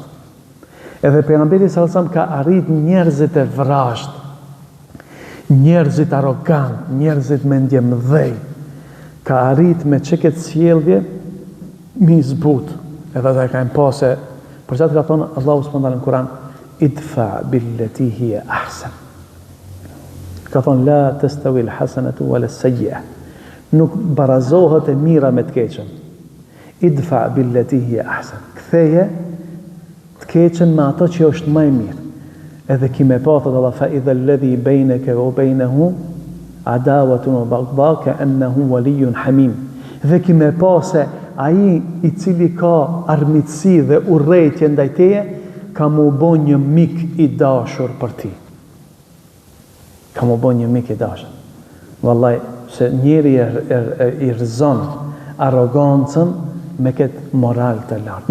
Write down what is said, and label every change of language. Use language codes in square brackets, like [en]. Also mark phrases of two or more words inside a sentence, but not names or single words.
[sq] Edhe pejgamberi [ar] صلى الله عليه وسلم [sq] ka arrit njerëzit e vrasht, njerëzit arrogant, njerëzit me ndje mëdhej, ka arrit me çeket sjellje mi zbut. Edhe ata kanë pasë, për çfarë ka thonë Allahu [ar] سبحانه وتعالى [sq] në Kur'an, [ar] ادفع بالتي هي أحسن. [sq] Ka thonë [ar] لا تستوي الحسنة ولا السيئة. [sq] Nuk barazohet e mira me të keqen. [ar] ادفع بالتي هي أحسن. [sq] Ktheje të keqen me ato që është më e mirë. Edhe kime pa, thot Allah, [ar] فإذا الذي بينك وبينه عداوة وبغضاء كأنه ولي حميم. [sq] Dhe kime pa se ai i cili ka armiqësi dhe urrëtie ndaj teje, ka më bën një mik i dashur për ti. Ka më bën një mik i dashur. Wallahi, se njeri i rëzon arrogancën me këtë moral të lartë.